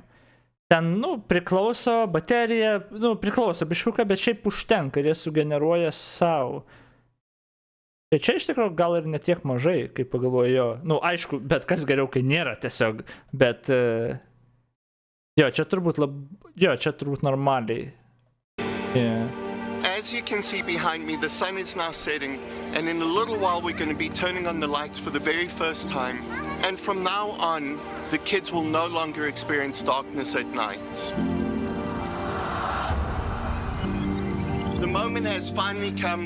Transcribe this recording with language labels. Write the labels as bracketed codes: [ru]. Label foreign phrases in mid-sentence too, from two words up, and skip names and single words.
[lt] Ten, nu, priklauso baterija, nu, priklauso biškuką, bet šiaip užtenka ir jie sugeneruoja savo. Tai čia iš tikrųjų gal ir netiek mažai, kaip pagalvoju jo. Nu, aišku, bet kas geriau, kai nėra tiesiog, bet... Jo, čia turbūt normaliai. [en] Yeah. As you can see behind me, the sun is now setting, and in a little while we're going to be turning on the lights for the very first time. And from now on, the kids will no longer experience darkness at night. The moment has finally come.